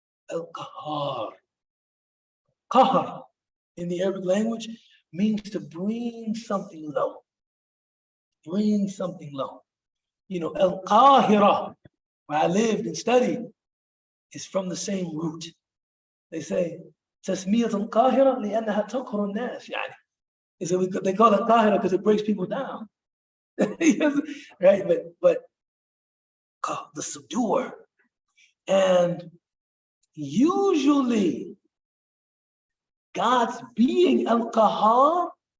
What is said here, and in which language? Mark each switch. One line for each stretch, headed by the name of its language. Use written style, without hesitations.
English: Al-Qahhar. Qahhar in the Arabic language means to bring something low. Bring something low. Al-Qahira, where I lived and studied, is from the same root. They say,
Arabic: تسمية القاهرة لأنها تقهر الناس.
English: They call it Qahira because it breaks people down. Right? But the subduer. And usually God's being Al-Qahhar